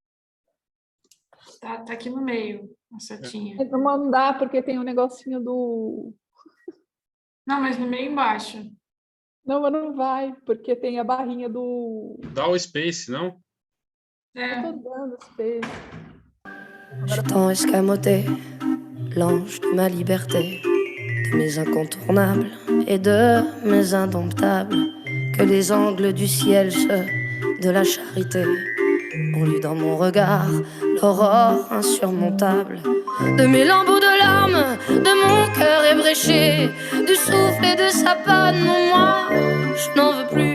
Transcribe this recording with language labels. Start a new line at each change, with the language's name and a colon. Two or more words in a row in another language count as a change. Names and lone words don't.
Portuguese: Tá aqui no meio, a setinha. Não dá, porque tem um negocinho do... Não, mas no meio embaixo. Não, mas não vai, porque tem a barrinha do... Dá o space, não? Eu tô dando space.
French: Je t'en escamoté, l'ange de ma liberté, de mes incontournables et de mes indomptables, que les angles du ciel, ceux de la charité, ont lu dans mon regard l'aurore insurmontable, de mes lambeaux de larmes, de mon cœur ébréché, du souffle et de sa panne, non moi, je n'en veux plus.